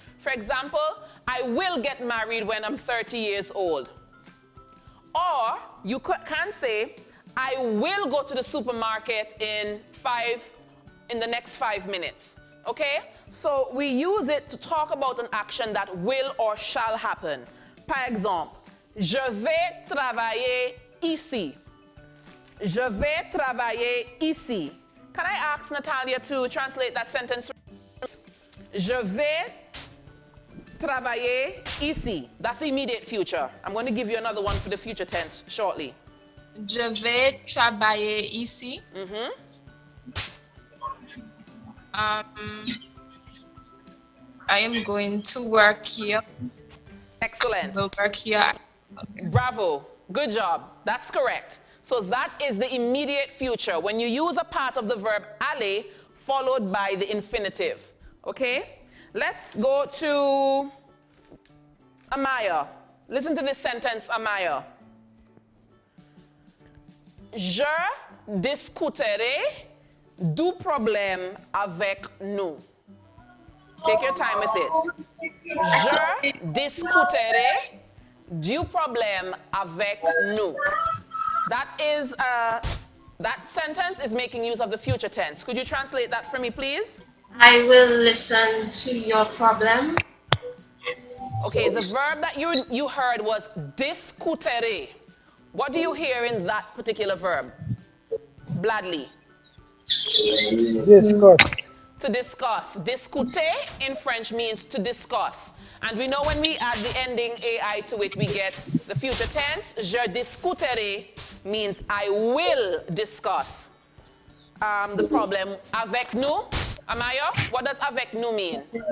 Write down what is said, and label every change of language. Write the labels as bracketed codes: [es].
[en] For example, I will get married when I'm 30 years old. Or you can say, I will go to the supermarket in the next 5 minutes. Okay? So we use it to talk about an action that will or shall happen. [fr] Par exemple, je vais travailler ici. Je vais travailler ici. [en] Can I ask Natalia to translate that sentence? [fr] Je vais travailler ici. [en] That's the immediate future. I'm going to give you another one for the future tense shortly. [fr] Je vais travailler ici. [en] I am going to work here. Excellent. I will work here. Bravo. Good job. That's correct. So that is the immediate future when you use a part of the verb aller followed by the infinitive. Okay? Let's go to Amaya. Listen to this sentence, Amaya. [fr] Je discuterai du problème avec nous. [en] Take your time with it. [fr] Je discuterai du problème avec nous. [en] That sentence is making use of the future tense. Could you translate that for me, please? I will listen to your problem. Okay, the verb that you heard was discutere. What do you hear in that particular verb? Bladley. Discuss. To discuss. Discuter in French means to discuss. And we know when we add the ending AI to it, we get the future tense. [fr] Je discuterai [en] means I will discuss the problem [fr] avec nous. [en] Amaya, what does [fr] avec nous [en] mean?